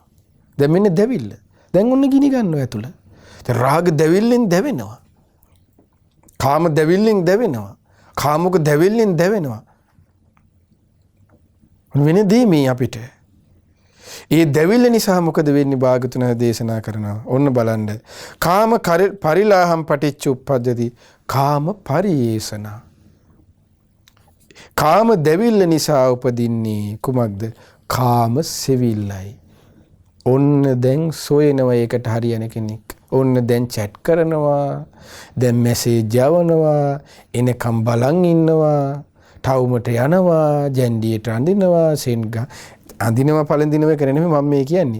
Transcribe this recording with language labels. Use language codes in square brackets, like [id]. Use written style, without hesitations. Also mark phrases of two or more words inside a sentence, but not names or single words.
[si] දැන් මෙන්න දැවිල්ල. දැන් ඔන්න ගිනි ගන්නවා ඇතුළ. දැන් රාග දැවිල්ලෙන් දැවෙනවා. කාම දැවිල්ලෙන් දැවෙනවා. කාමක දැවිල්ලෙන් දැවෙනවා. වෙනදී මේ අපිට ඒ දැවිල්ල නිසා මොකද වෙන්නේ භාගතුන දේශනා කරනවා. ඔන්න බලන්න. [pi] කාම පරිලාහම් පටිච්ච උප්පජ්ජති කාම පරියේෂණ. [si] කාම දැවිල්ල නිසා උපදින්නේ කුමක්ද? කාම සෙවිල්ලයි. ඔන්න දැන් සොයනවා ඒකට හරියන කෙනෙක්. ඔන්න දැන් chat කරනවා, දැන් මැසේජ් යවනවා, එනකම් බලන් ඉන්නවා, ටවුමට යනවා, ජැන්ඩියට අඳිනවා, අඳිනවා පළඳිනවා කරන්නේ මම මේ කියන්නේ.